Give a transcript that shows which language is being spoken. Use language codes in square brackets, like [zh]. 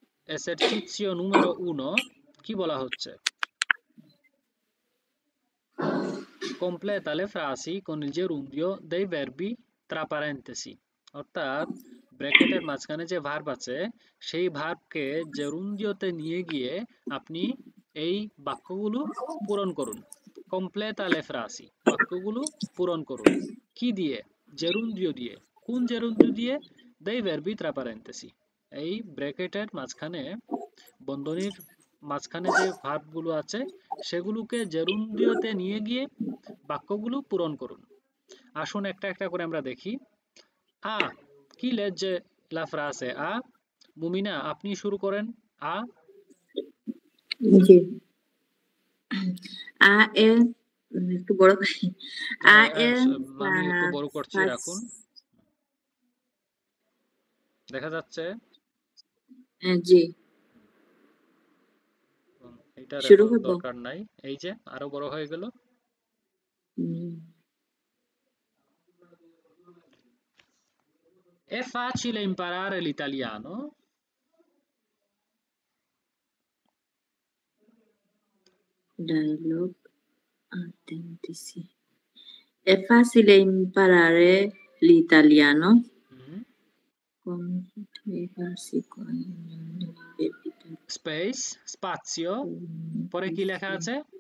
[it] esercizio numero 1 [bn] কি বলা হচ্ছে? [it] Completa le frasi con il gerundio dei verbi tra parentesi. [bn] অর্থাৎ ব্র্যাকেটের মাঝখানে যে ভার্ব আছে সেই ভার্বকে জেরুন্ডিওতে নিয়ে গিয়ে আপনি এই বাক্যগুলো পূরণ করুন। [it] Completa le frasi, [bn] বাক্যগুলো পূরণ করুন। কি দিয়ে? জেরুন্ডিও দিয়ে। কোন জেরুন্ডিও দিয়ে? [it] dei verbi tra parentesi, [bn] এই ব্র্যাকেটের মাঝখানে বন্ধনীর মাঝখানে যে ভার্বগুলো আছে সেগুলোকে জেরুন্ডিওতে নিয়ে গিয়ে বাক্যগুলো পূরণ করুন। আসুন একটা একটা করে আমরা দেখি। আ কি [it] legge la frase a? [bn] মুমিনা আপনি শুরু করেন। আ জি আ এর একটু বড় আ এর আমি একটু বড় করছি, রাখুন। দেখা যাচ্ছে? জি এটার এত শুরু হবো। দরকার নাই। এই যে আরো বড় হয়ে গেল। [it] È facile imparare l'italiano? Dialogue autentici. È facile imparare l'italiano? Con dei versi con [bn] Space, spazio, পরে কি লেখা আছে?